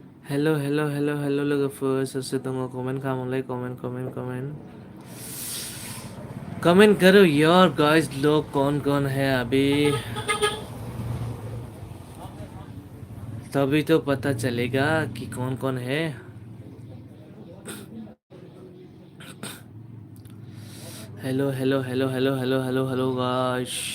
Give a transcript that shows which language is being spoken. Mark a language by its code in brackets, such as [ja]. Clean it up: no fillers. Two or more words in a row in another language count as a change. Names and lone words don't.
[en] hello hello hello hello [brx] लोगोफोर सोर सोर दङ कमेन्ट खालामलाय [en] comment comment comment [hi] कमेंट करो यार गाइस लोग कौन है अभी तभी तो पता चलेगा कि कौन है [en] hello hello hello hello hello hello hello guys